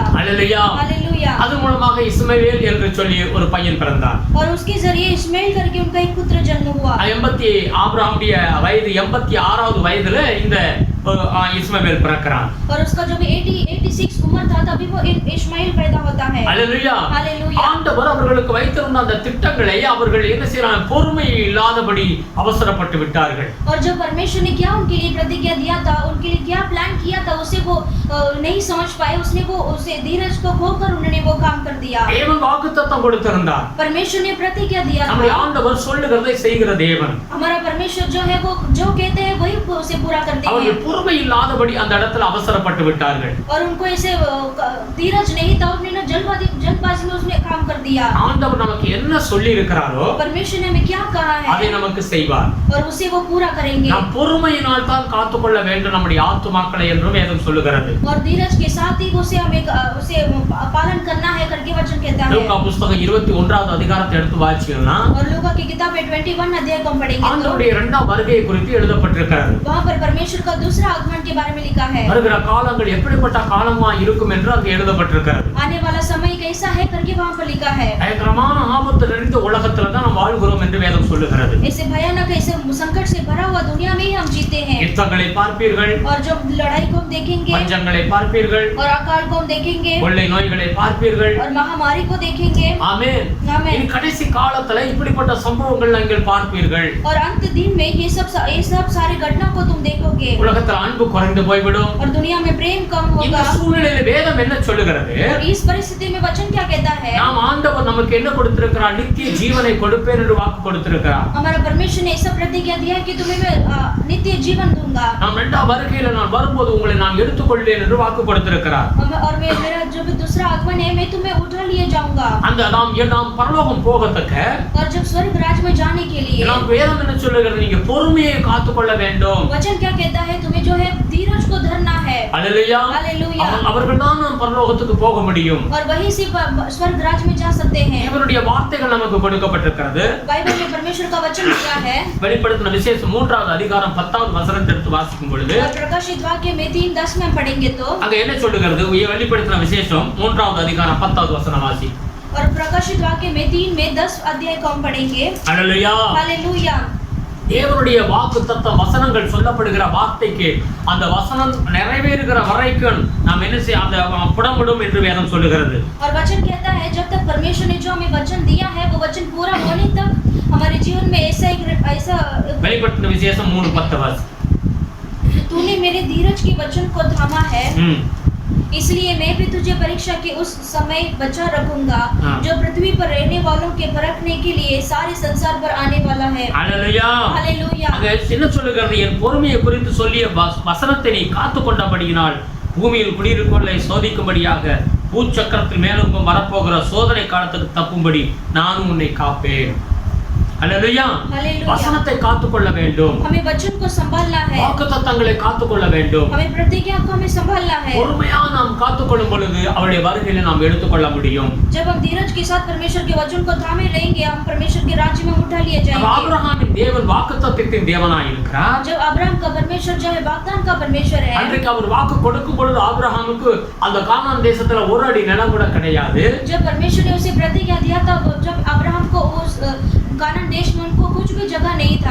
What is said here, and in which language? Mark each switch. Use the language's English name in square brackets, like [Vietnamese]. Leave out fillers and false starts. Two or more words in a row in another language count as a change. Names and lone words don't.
[Tamil] அல்லேலூயா. [Hindi] हालेलुया। [Tamil] அது மூலமாக இஸ்மவேல் என்று சொல்லி ஒரு பையன் பிறந்தார். [Hindi] और उसके जरिए इस्माइल करके उनका एक पुत्र जन्म हुआ। [Tamil] ஆபிரகாமுடைய வயது 86வது வயதுல இந்த இஸ்மவேல் பிறக்கிறான். [Hindi] और उसका जब 86 उम्र था तभी वो इस्माइल पैदा होता है। [Tamil] அல்லேலூயா. [Hindi] हालेलुया। [Tamil] ஆண்டவர் அவர்களுக்கு வைத்திருந்த அந்த திட்டங்களை அவர்கள் என்ன செய்றாங்க, பொறுமை இல்லாதபடி அவசரப்பட்டு விட்டார்கள். [Hindi] और जो परमेश्वर ने क्या उनके लिए प्रतिज्ञा दिया था, उनके लिए क्या प्लान किया था, उसे वो नहीं समझ पाए। उसने वो उसे धीरज को खोकर उन्होंने वो काम कर दिया। [Tamil] தேவன் வாக்குத்தத்தம் கொடுத்திருந்தார். [Hindi] परमेश्वर ने प्रतिज्ञा दिया था। [Tamil] நம்முடைய ஆண்டவர் சொல்லுகிறதை செய்கிற தேவன். [Hindi] हमारा परमेश्वर जो है वो जो कहते हैं वही उसे पूरा करते हैं। [Tamil] அவர்கள் பொறுமை இல்லாதபடி அந்த இடத்துல அவசரப்பட்டு விட்டார்கள். [Hindi] और उनको ऐसे धीरज नहीं था, उन्होंने जल्दबाजी में उसने काम कर दिया। [Tamil] ஆண்டவர் நமக்கு என்ன சொல்லி இருக்கிறாரோ [Hindi] परमेश्वर ने हमें क्या कहा है [Tamil] அதை நமக்கு செய்வார். [Hindi] और उसे वो पूरा करेंगे। [Tamil] நாம் பொறுமையினால் தான் காத்துக்கொள்ள வேண்டும் நம்முடைய ஆத்துமாக்களை என்றும் வேதம் சொல்லுகிறது. [Hindi] और धीरज के साथ ही उसे हमें उसे पालन करना है करके वचन कहता है। [Tamil] லூக்கா புத்தகம் 21வது அதிகாரத்தை எடுத்து வாசிச்சீங்கன்னா [Hindi] और लूका की किताब 21 अध्याय को हम पढ़ेंगे तो [Tamil] ஆண்டவருடைய இரண்டாம் வருகை குறித்து எழுதப்பட்டிருக்கிறது. [Hindi] वहां पर परमेश्वर का दूसरा आगमन के बारे में लिखा है। [Tamil] வருகிற காலங்கள் எப்படிப்பட்ட காலமா இருக்கும் என்று அங்கே எழுதப்பட்டிருக்கிறது. [Hindi] आने वाला समय कैसा है करके वहां पर लिखा है। [Tamil] பயங்கரமான ஆபத்து நிறைந்த உலகத்துல தான் நாம் வாழ்கிறோம் என்று வேதம் சொல்லுகிறது. [Hindi] ऐसे भयानक ऐसे संकट से भरा हुआ दुनिया में ही हम जीते हैं। [Tamil] யுத்தங்களை பார்ப்பீர்கள், [Hindi] और जब लड़ाई को हम देखेंगे, [Tamil] பஞ்சங்களை பார்ப்பீர்கள், [Hindi] और अकाल को हम देखेंगे, [Tamil] கொள்ளை நோய்களை பார்ப்பீர்கள். [Hindi] और महामारी को देखेंगे। [Tamil] ஆமென். [Hindi] आमीन। [Tamil] இந்த கடைசி காலத்துல இப்படிப்பட்ட சம்பவங்கள் நீங்கள் பார்ப்பீர்கள். [Hindi] और अंत दिन में ये सब सारे घटना को तुम देखोगे। [Tamil] உலகத்துல அன்பு குறைந்து போய்விடும். [Hindi] और दुनिया में प्रेम कम [Tamil] இந்த [Hindi] होगा। [Tamil] சூழ்நிலையில வேதம் என்ன சொல்லுகிறது? [Hindi] और इस परिस्थिति में वचन क्या कहता है? [Tamil] நாம் ஆண்டவர் நமக்கு என்ன கொடுத்திருக்கிறார்? நித்திய ஜீவனை கொடுப்பேன் என்று வாக்கு கொடுத்திருக்கிறார். [Hindi] हमारा परमेश्वर ने ऐसा प्रतिज्ञा दिया है कि तुम्हें मैं नित्य जीवन दूंगा। [Tamil] நாம் இரண்டாம் வருகையில நான் வரும்போது உங்களை நான் எடுத்துக்கொள்வேன் என்று வாக்கு கொடுத்திருக்கிறார். [Hindi] और मेरा जो दूसरा आगमन है मैं तुम्हें उठा लिए जाऊंगा। [Tamil] அந்த நாம் பரலோகம் போகத்தக்க [Hindi] और जब स्वर्ग राज्य में जाने के लिए [Tamil] நாம் வேதம் என்ன சொல்லுகிறது? நீங்க பொறுமையை காத்துக்கொள்ள வேண்டும். [Hindi] वचन क्या कहता है? तुम्हें जो है धीरज को धरना है। [Tamil] அல்லேலூயா. [Hindi] हालेलुया। [Tamil] அவர்கள் தான் நாம் பரலோகத்துக்கு போக முடியும். [Hindi] और वहीं से स्वर्ग राज्य में जा सकते हैं। [Tamil] தேவனுடைய வார்த்தைகள் நமக்கு கொடுக்கப்பட்டிருக்கிறது. [Hindi] बाइबल में परमेश्वर का वचन दिया है। [Tamil] வெளிப்படுத்தின விசேஷம் 3வது அதிகாரம் 10வது வசனத்தை எடுத்து வாசிக்கும் பொழுது [Hindi] और प्रकाशित वाक्य में 3:10 में हम पढ़ेंगे तो [Tamil] அங்க என்ன சொல்லுகிறது? வெளிப்படுத்தின விசேஷம் 3வது அதிகாரம் 10வது வசனம் வாசி. [Hindi] और प्रकाशित वाक्य में 3 में 10 अध्याय को हम पढ़ेंगे। [Tamil] அல்லேலூயா. [Hindi] हालेलुया। [Tamil] தேவனுடைய வாக்குத்தத்த வசனங்கள் சொல்லப்படுகிற வார்த்தைக்கு அந்த வசனம் நிறைவேறுகிற வரைக்கும் நாம் என்ன செய்ய அந்த புடமிடும் என்று வேதம் சொல்லுகிறது. [Hindi] और वचन कहता है जब तक परमेश्वर ने जो हमें वचन दिया है वो वचन पूरा होने तक हमारे जीवन में ऐसा [Tamil] வெளிப்படுத்தின விசேஷம் 3:10 வாசி. [Hindi] तूने मेरे धीरज के वचन को थामा है, इसलिए मैं भी तुझे परीक्षा के उस समय बचा रखूंगा जो पृथ्वी पर रहने वालों के परखने के लिए सारे संसार पर आने वाला है। हालेलुया। हालेलुया। [Tamil] அங்க என்ன சொல்லுகிறது? என் பொறுமையை குறித்து சொல்லிய வசனத்தை நீ காத்துக்கொண்டபடியினால் பூமியில் குடியிருப்பவர்களை சோதிக்கும்படியாக பூச்சக்கரத்தில் மேலோங்கும் வரப்போகிற சோதனை காலத்துக்கு தப்பும்படி நானும் உன்னை காப்பேன். அல்லேலூயா. வசனத்தை காத்துக்கொள்ள வேண்டும். [Hindi] हमें वचन को संभालना है। [Tamil] வாக்குத்தத்தங்களை காத்துக்கொள்ள வேண்டும். [Hindi] हमें प्रतिज्ञा को हमें संभालना है। [Tamil] பொறுமையா நாம் காத்துக்கொள்ளும் பொழுது அவருடைய வருகையில நாம் எடுத்துக்கொள்ள முடியும். [Hindi] जब हम धीरज के साथ परमेश्वर के वचन को थामे रहेंगे हम परमेश्वर के राज्य में उठा लिए जाएंगे। [Tamil] ஆபிரகாமின் தேவன் வாக்குத்தத்தத்தின் தேவனாய் இருக்கிறார். [Hindi] जब अब्राहम का परमेश्वर जो है वाग्दान का परमेश्वर है। [Tamil] அன்றைக்கு அவர் வாக்கு கொடுக்கும் பொழுது ஆபிரகாமுக்கு அந்த கானான் தேசத்துல ஒரு அடி நிலம் கூட கிடையாது. [Hindi] जब परमेश्वर ने उसे प्रतिज्ञा दिया था जब अब्राहम को उस कानान देश में उनको कुछ भी जगह नहीं था।